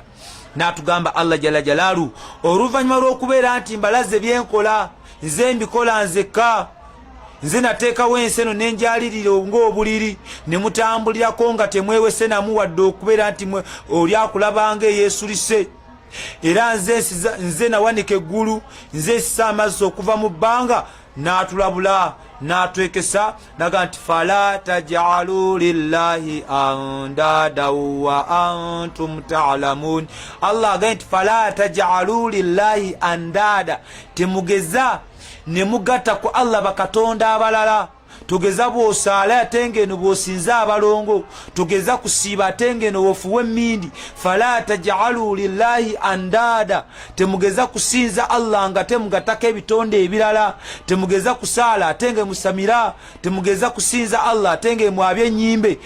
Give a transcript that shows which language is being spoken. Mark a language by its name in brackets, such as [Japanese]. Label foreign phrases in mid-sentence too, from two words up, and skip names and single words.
[Ganda] N'atugamba [Arabic] الله جل جلاله [Ganda] oluvannyuma lw'okubeera nti mbalaze byenkola nze mbikola nzekka, nze nateekawo ensi eno nenjalirira ng'obuliri ne mutambulirako nga temwewese namu wadde okubeera nti oli akulabanga eyeesulise. Era nze nawanika eggulu, nze nsisa amazzi okuva mu bbanga, n'atulabula n'atwekesa naga nti [Arabic] فلا تجعلوا لله أندادا وأنتم تعلمون. [Ganda] Allah agaye nti [Arabic] فلا تجعلوا لله أندادا, [Ganda] temugeza ne mugatta ku Allah bakatonda abalala. Tugeza bw'osaala ate ng'eno bw'osinza abalongo, tugeza kusiiba ate ng'eno bw'ofuwa emmindi. [Arabic] فلا تجعلوا لله أندادا, [Ganda] temugeza kusinza Allah nga temugattako ebitonde ebirala, temugeza kusaala ate nga musamira, temugeza kusinza Allah ate nga mwabya ennyimbe.